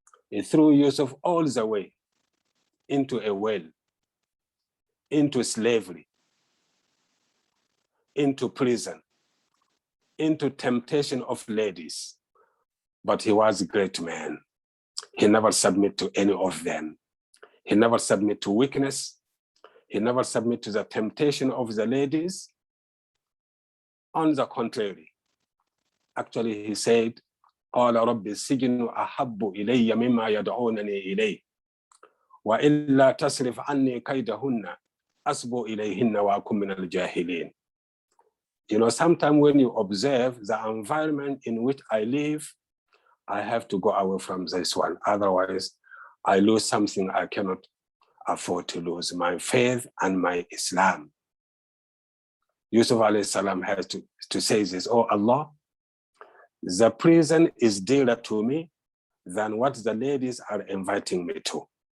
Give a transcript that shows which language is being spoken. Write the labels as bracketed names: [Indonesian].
[English] It threw Yusuf all the way into a well, into slavery, into prison, into temptation of ladies. But he was a great man. He never submitted to any of them. He never submitted to weakness. He never submitted to the temptation of the ladies. On the contrary, actually he said, [Arabic] قال رب السجن أحب إلي مما يدعونني إليه وإلا تصرف عني كيدهن أصب إليهن وأكن من الجاهلين. [English] You know, sometimes when you observe the environment in which I live, I have to go away from this one. Otherwise, I lose something I cannot afford to lose, my faith and my Islam. Yusuf alayhi salam has to say this, oh Allah, the prison is dearer to me than what the ladies are inviting me to.